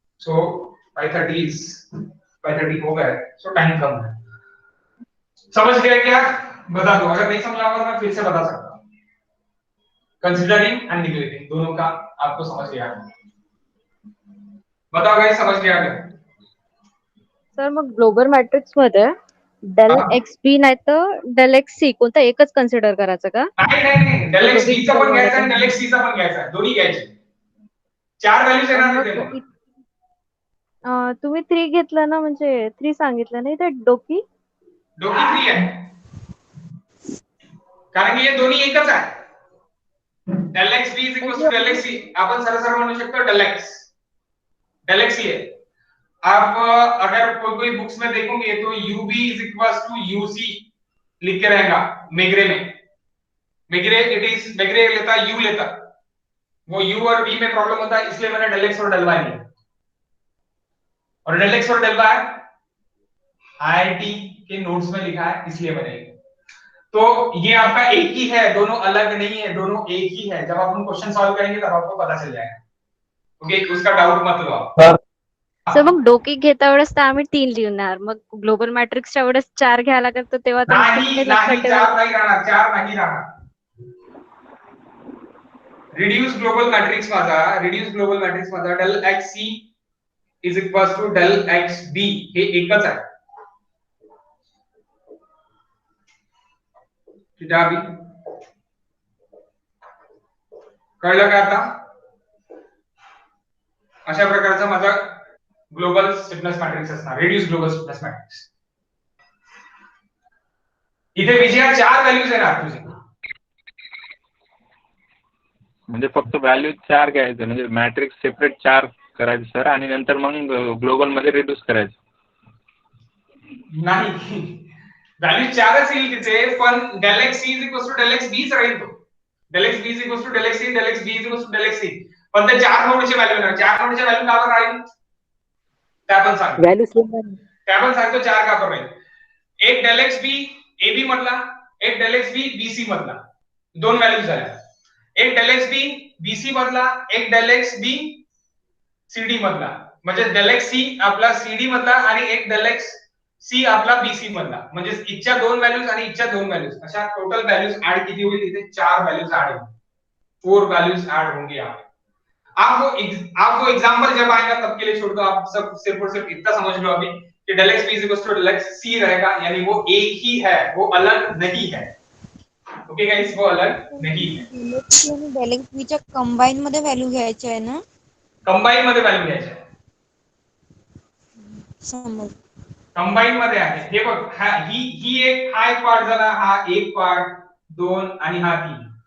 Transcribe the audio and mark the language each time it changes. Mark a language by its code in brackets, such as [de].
[hi] सो 5:30 हो गए, सो टाइम कम है। समझ गए क्या? बता दो, अगर नहीं समझा होगा मैं फिर से बता सकता हूं। कंसीडरिंग एंड निगलेक्टिंग दोनों का आपको समझ गया है? बताओ गाइस, समझ गया क्या? [mr] सर मग ग्लोबल मॅट्रिक्स मध्ये डेल एक्स बी नाही तर डेल एक्स सी कोणता एकच कन्सिडर करायचं का? नाही डेल एक्स बी चा पण घ्यायचा आणि डेल एक्स सी चा पण घ्यायचा, दोन्ही घ्यायचे। 4 व्हॅल्यूज येणार आहेत त्याला। तुम्ही 3 घेतलं ना, म्हणजे 3 सांगितलं ना इथे डोकी? डोकी 3 आहे, कारण की हे दोन्ही एकच आहे. [en] Del X B is equal to del X C. [mr] आपण सरळ सरळ म्हणू शकतो डेल एक्स ही है. [hi] आप अगर कोई बुक्स में देखोगे तो [en] U B is equal to U C [hi] लिख के रहेगा. मेग्रे में मेग्रे इट इज मेग्रे लेता यू लेता, वो यू और बी में प्रॉब्लम होता है, इसलिए मैंने डेल एक्स और डेल वाई लिया. और डेल एक्स और डेल वाई आईआईटी के नोट्स में लिखा है, इसलिए मैंने लिया. तो ये आपका एक ही है, दोनों अलग नहीं है, दोनों एक ही है. जब आप हम क्वेश्चन सॉल्व करेंगे तब आपको पता चल जाएगा. ओके, उसका डाउट मत लो आप. सर [mr] सर मग डोकी घेता वेळेस तर आम्ही 3 लिहिणार. मग ग्लोबल मॅट्रिक्सच्या वेळेस 4 घ्यायला लागेल, तर तेव्हा तर नाही कुठे लक्षात नाही, ठेवायला? चार नाही राहणार, चार नाही राहणार. [en] reduce global matrix माझा del X C is equal to del X B, [mr] हे एकच आहे. ठीक आहे, अभि कळलं का आता? अशा प्रकारचा माझा ग्लोबल स्टिफनेस मॅट्रिक्स असणार, रिड्यूस ग्लोबल स्टिफनेस मॅट्रिक्स. इथे विजया 4 व्हॅल्यूज येणार तुझे. म्हणजे फक्त व्हॅल्यू 4 घ्यायचं, म्हणजे मॅट्रिक्स सेपरेट 4 करायचं सर, आणि नंतर मग ग्लोबल मध्ये रिड्यूस करायचं. नाही, व्हॅल्यू 4च येईल तिथे, पण [en] del X C is equal to del X B [mr] राहील तो. [en] Del X B is equal to del X C, del X B is equal to del X C. [mr] पण ते 4 नोडचे व्हॅल्यू येणार. 4 नोडचे व्हॅल्यू का बरं राहील त्या पण सांग. व्हॅल्यू सेम आहे. त्या पण सांगतो 4 का बरं राहील. एक del x B A B मधला, एक डेल एक्स बी बी सी मधला, दोन व्हॅल्यूज झाल्या. एक डेल एक्स बी बी सी मधला, एक del x B C D मधला, म्हणजे डेल एक्स सी आपला सी डी मधला आणि एक डेल एक्स सी आपला बी सी मधला. म्हणजे इच्छा दोन व्हॅल्यूज आणि इच्छा दोन व्हॅल्यूज, अशा टोटल व्हॅल्यूज ऐड किती होईल इथे? [hi] 4 व्हॅल्यूज ऐड होंगी, 4 वैल्यूज ऐड होंगी यहाँ पे. आपको एग्जांपल जब आएगा तब के लिए छोड़ दो. आप सब सिर्फ और सिर्फ इतना समझ लो अभी कि [en] del X B is equal to del X C [hi] रहेगा, यानी वो एक ही है, वो अलग नहीं है. ओके गाइस, वो अलग नहीं है. [mr] डेलेक्स आणि डेलेक्स बीच्या कंबाईन मध्ये व्हॅल्यू घ्यायची आहे ना? कंबाईन मध्ये व्हॅल्यू घ्यायची आहे. समज कंबाईन मध्ये आहे हे बघ. ही एक, हा एक पार्ट झाला, हा एक पार्ट, 2 आणि हा 3.